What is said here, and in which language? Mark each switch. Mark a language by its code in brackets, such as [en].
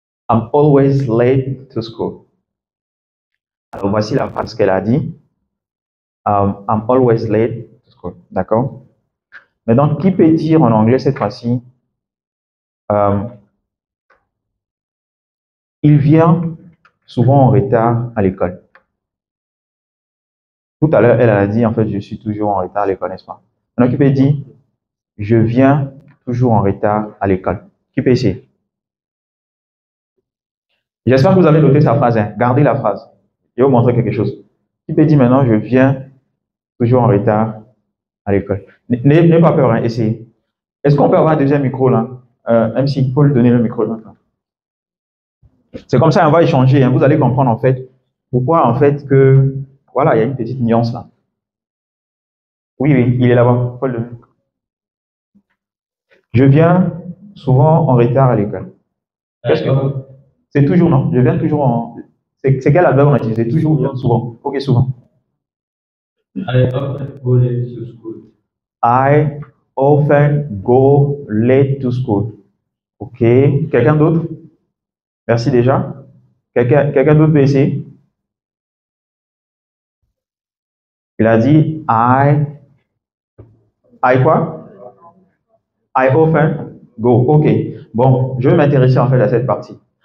[en] I'm always late to school. [fr] Alors, voici la phrase qu'elle a dit. [en] I'm always late to school. [fr] D'accord? Maintenant, qui peut dire en anglais cette fois-ci? Il vient souvent en retard à l'école. Tout à l'heure, elle a dit, en fait, je suis toujours en retard à l'école, n'est-ce pas? Maintenant, qui peut dire, je viens toujours en retard à l'école? Qui peut essayer? J'espère que vous avez noté sa phrase. Hein. Gardez la phrase. Je vais vous montrer quelque chose. Qui peut dire maintenant, je viens toujours en retard à l'école? N'aie pas peur, hein, essayez. Est-ce qu'on peut avoir un deuxième micro là? Même s'il faut lui donner le micro là. C'est comme ça, on va échanger, hein. Vous allez comprendre en fait pourquoi en fait que voilà, il y a une petite nuance là. Oui, oui, il est là-bas. Paul le- Je viens souvent en retard à l'école. Qu'est-ce que c'est toujours non? Je viens toujours en. C'est quel adverbe on a utilisé? Toujours ou bien souvent? Ok, souvent. [en] I often go late to school. I often go late to school. [fr] Ok. Quelqu'un d'autre? Merci déjà. Quelqu'un d'autre peut essayer? Il a dit I quoi? [en] I often go. [fr] Ok. Bon, je vais m'intéresser en fait à cette partie.